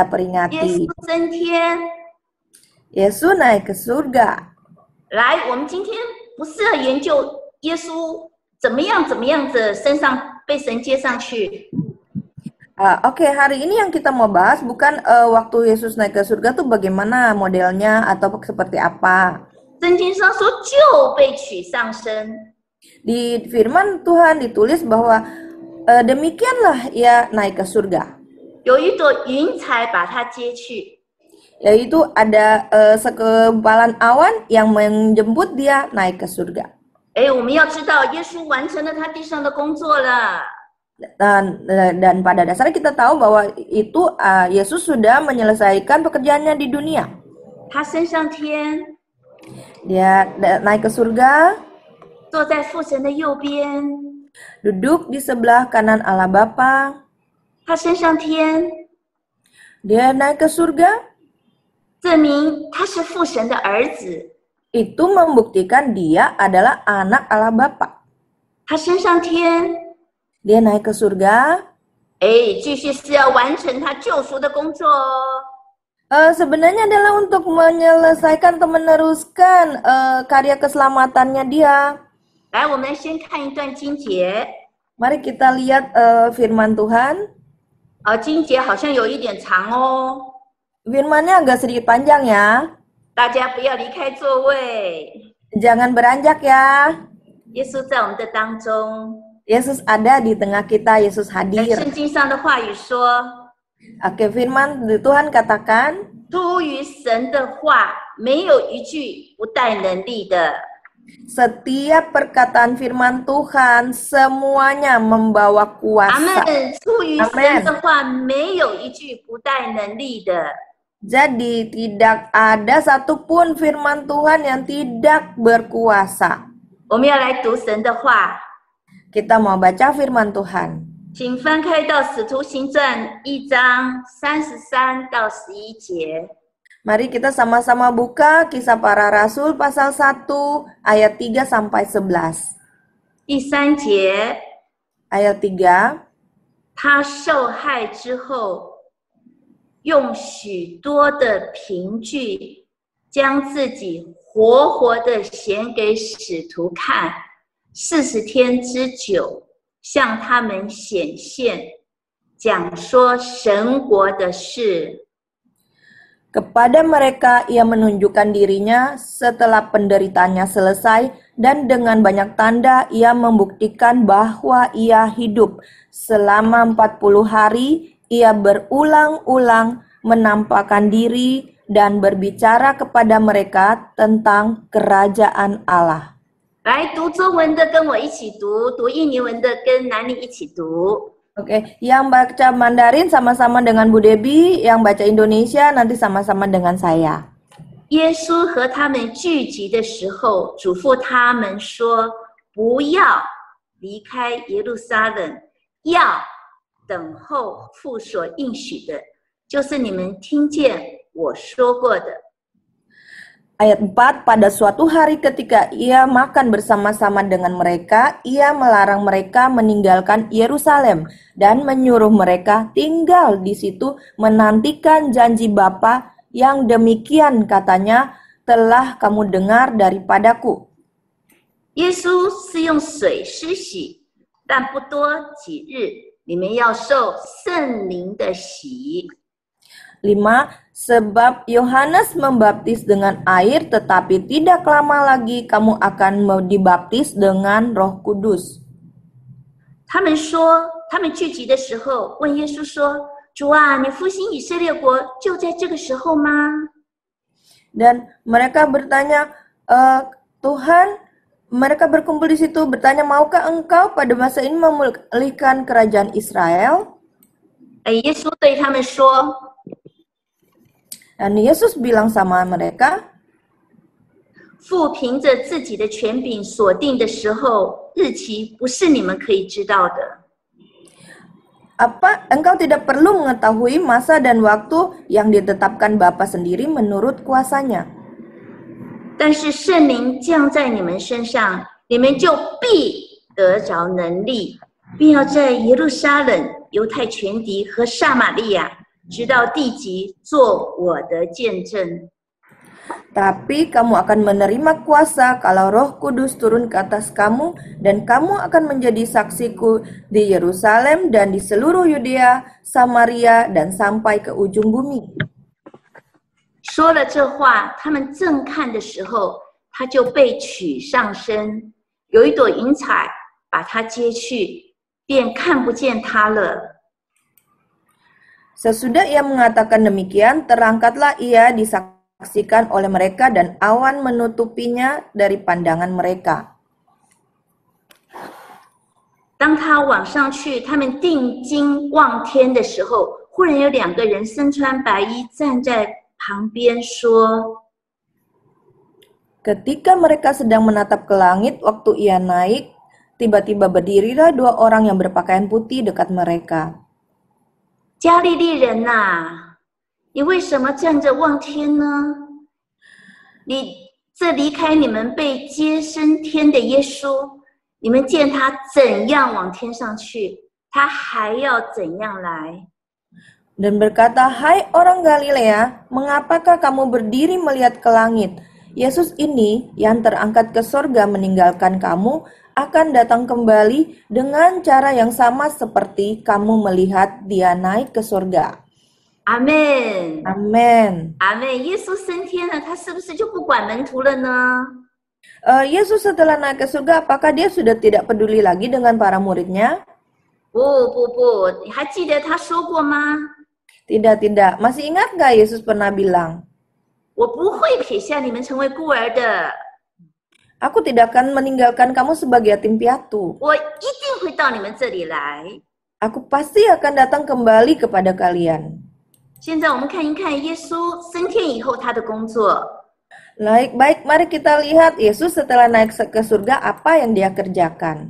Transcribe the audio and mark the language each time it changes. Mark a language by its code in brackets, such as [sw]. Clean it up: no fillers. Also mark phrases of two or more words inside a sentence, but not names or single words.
[zh] 耶 [id] peringati. [zh] 稣升天。 [id] Yesus naik ke surga. [zh] 来，我们今天不是要研究耶稣怎么样子被神接上去。 [id] Oke, hari ini yang kita mau bahas bukan waktu Yesus naik ke surga tuh bagaimana modelnya atau seperti apa. [zh] 圣经上说就被取上升， [id] Di firman Tuhan ditulis bahwa demikianlah ia naik ke surga. [zh] 有一朵云彩把他接去。 [id] Yaitu ada sekempalan awan yang menjemput dia naik ke surga. [zh] 我们要知道耶稣完成了他地上的工作了。 [id] Dan pada dasarnya kita tahu bahwa itu Yesus sudah menyelesaikan pekerjaannya di dunia. [zh] 他升上天， [id] Dia naik ke surga, [zh] 坐在父神的右边， [id] duduk di sebelah kanan Allah Bapa. [zh] 他升上天， [id] Dia naik ke surga. [zh] 证明他是父神的儿子。 [id] Itu membuktikan dia adalah anak Allah Bapa. [zh] 他升上天， [id] Dia naik ke surga. [zh] 继续是要完成他救赎的工作哦。 [id] Sebenarnya adalah untuk menyelesaikan atau meneruskan karya keselamatannya dia. [zh] 来，我们先看一段经节。 [id] Mari kita lihat firman Tuhan. [zh] 经节好像有一点长哦， [id] Firmannya agak sedikit panjang ya. [zh] 大家不要离开座位。 [id] Jangan beranjak ya. [zh] 耶稣在我们的当中。 [id] Yesus ada di tengah kita, Yesus [zh] 在 [id] hadir. [zh] 圣经上的话语说， [id] Oke, firman Tuhan katakan, [zh] 出于神的话，没有一句不带能力的。 [id] setiap perkataan firman Tuhan semuanya membawa [zh] 阿 [id] kuasa. [zh] 门。出于神的话，没有一句不带能力的。 [id] Jadi tidak ada satupun firman Tuhan yang tidak berkuasa. [zh] 我们要来读神的话， [id] Kita mau baca firman Tuhan. [zh] 请翻开到《使徒行传》1章33到11节。 [id] Mari kita sama-sama buka Kisah Para Rasul pasal 1 ayat 3 sampai 11. [zh] 第3节， [id] Ayat 3. [zh] 他受害之后，用许多的凭据，将自己活活的显给使徒看，40天之久，向他们显现，讲说神国的事。 [id] Kepada mereka ia menunjukkan dirinya setelah penderitaannya selesai dan dengan banyak tanda ia membuktikan bahwa ia hidup. Selama 40 hari ia berulang-ulang menampakkan diri dan berbicara kepada mereka tentang kerajaan Allah. [zh] 来读中文的跟我一起读，读印尼文的跟南妮一起读。 [id] Oke, yang baca Mandarin sama-sama dengan Bu Debbie, yang baca Indonesia nanti sama-sama dengan saya. [zh] 耶稣和他们聚集的时候，嘱咐他们说：“不要离开耶路撒冷，要等候父所应许的，就是你们听见我说过的。” [id] Ayat 4, pada suatu hari ketika ia makan bersama-sama dengan mereka, ia melarang mereka meninggalkan Yerusalem dan menyuruh mereka tinggal di situ menantikan janji Bapa yang demikian katanya telah kamu dengar daripadaku. [zh] 耶稣是用水施洗，但不多几日，你们要受圣灵的洗。 [id] 5. Sebab Yohanes membaptis dengan air, tetapi tidak lama lagi kamu akan dibaptis dengan Roh Kudus. [zh] 他们聚集的时候问耶稣说：“主啊，你复兴以色列国就在这个时候吗？” [id] Dan mereka bertanya, Tuhan, mereka berkumpul di situ bertanya, maukah engkau pada masa ini memulihkan kerajaan Israel? [zh] 耶稣对他们说。 [id] Dan Yesus bilang sama mereka, [zh] 父凭着自己的权柄所定的时候，日期不是你们可以知道的。 [id] Apa engkau tidak perlu mengetahui masa dan waktu yang ditetapkan Bapa sendiri menurut kuasanya. [zh] 但是圣灵降在你们身上，你们就必得着能力，并要在耶路撒冷、犹太全地和撒玛利亚，直到地极，做我的见证。 [id] Tapi kamu akan menerima kuasa kalau Roh Kudus turun ke atas kamu, dan kamu akan menjadi saksiku di Yerusalem dan di seluruh Yudea, Samaria, dan sampai ke ujung bumi. [zh] 说了这话，他们正看的时候，他就被取上身，有一朵云彩把他接去，便看不见他了。 [id] Sesudah ia mengatakan demikian, terangkatlah ia disaksikan oleh mereka dan awan menutupinya dari pandangan mereka. [zh] 当他往上去，他们定睛望天的时候，忽然有2个人身穿白衣站在旁边说 [id] Ketika mereka sedang menatap ke langit waktu ia naik, tiba-tiba berdirilah 2 orang yang berpakaian putih dekat mereka. [zh] 加利利人呐，你为什么站着望天呢？这离开你们被接升天的耶稣，你们见他怎样往天上去，他还要怎样来。 [id] Dan berkata, "Hai orang Galilea, mengapakah kamu berdiri melihat ke langit? Yesus ini yang terangkat ke sorga meninggalkan kamu akan datang kembali dengan cara yang sama seperti kamu melihat dia naik ke sorga." [zh] 阿们， [id] Amin. [zh] 阿们。耶稣升天了，他是不是就不管门徒了呢？ [id] Yesus setelah naik ke surga, apakah dia sudah tidak peduli lagi dengan para muridnya? [zh] 不，你还记得他说过吗？ [id] Tidak. Masih ingat nggak Yesus pernah bilang, [zh] 我不会撇下你们成为孤儿的， [id] "Aku tidak akan meninggalkan kamu sebagai yatim piatu. [zh] 我一定会到你们这里来。 [id] Aku pasti akan datang kembali kepada kalian." [zh] 现在我们看一看耶稣升天以后他的工作。 [id] Baik, mari kita lihat Yesus setelah naik ke surga apa yang dia kerjakan.